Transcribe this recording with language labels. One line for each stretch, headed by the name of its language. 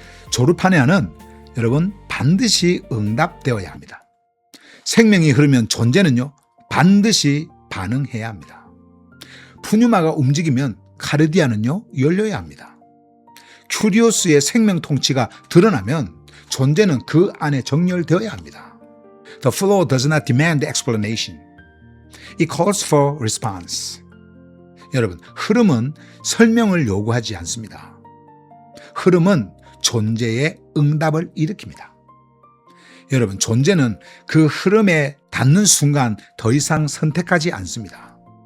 Korean: 조르파네아는 여러분, 반드시 응답되어야 합니다. 생명이 흐르면 존재는요, 반드시 반응해야 합니다. 푸뉴마가 움직이면 카르디아는요, 열려야 합니다. 큐리오스의 생명 통치가 드러나면 존재는 그 안에 정렬되어야 합니다.
English: The flow does not demand explanation. It calls for response.
Korean: 여러분, 흐름은 설명을 요구하지 않습니다. 흐름은 존재의 응답을 일으킵니다. 여러분, 존재는 그 흐름에 닿는 순간 더 이상 선택하지 않습니다.